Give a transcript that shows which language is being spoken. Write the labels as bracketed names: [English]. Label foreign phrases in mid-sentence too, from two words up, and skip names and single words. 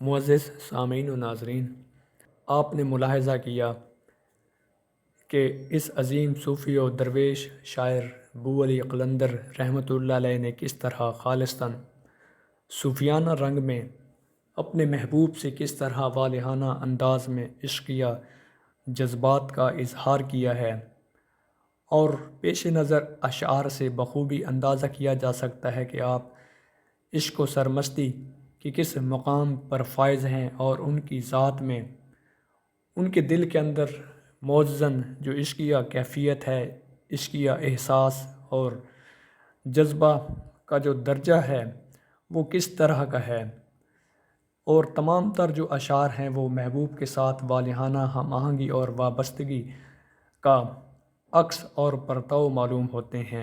[Urdu] معزز سامعین و ناظرین، آپ نے ملاحظہ کیا کہ اس عظیم صوفی و درویش شاعر بو علی قلندر [Arabic] رحمۃ اللہ علیہ [Urdu] نے کس طرح خالصتاً صوفیانہ رنگ میں اپنے محبوب سے کس طرح والہانہ انداز میں عشقیہ جذبات کا اظہار کیا ہے، اور پیش نظر اشعار سے بخوبی اندازہ کیا جا سکتا ہے کہ آپ عشق و سرمستی کی کس مقام پر فائز ہیں، اور ان کی ذات میں ان کے دل کے اندر موزن جو عشقیہ کیفیت ہے، عشقیہ احساس اور جذبہ کا جو درجہ ہے وہ کس طرح کا ہے، اور تمام تر جو اشعار ہیں وہ محبوب کے ساتھ والہانہ ہم آہنگی اور وابستگی کا عکس اور پرتو معلوم ہوتے ہیں۔